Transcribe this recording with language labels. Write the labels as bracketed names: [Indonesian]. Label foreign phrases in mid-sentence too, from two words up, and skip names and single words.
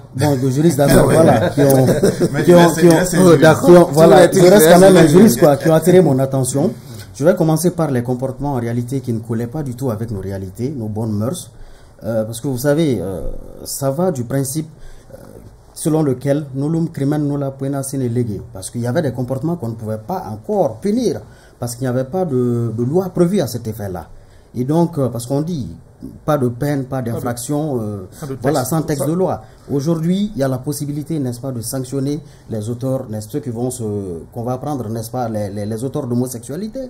[French] Bon, de juristes d'affaires, voilà, voilà, je reste quand même un juriste, quoi, qui ont attiré mon attention. Je vais commencer par les comportements en réalité qui ne collaient pas du tout avec nos réalités, nos bonnes mœurs. Parce que vous savez, ça va du principe selon lequel [Latin] nullum crimen nulla pena sine lege. [French] Parce qu'il y avait des comportements qu'on ne pouvait pas encore punir, parce qu'il n'y avait pas de loi prévue à cet effet-là. Et donc, parce qu'on dit, pas de peine, pas d'infraction, voilà, sans texte de loi. Aujourd'hui, il y a la possibilité, n'est-ce pas, de sanctionner les auteurs, n'est-ce pas, qu'on va prendre, n'est-ce pas, les auteurs d'homosexualité.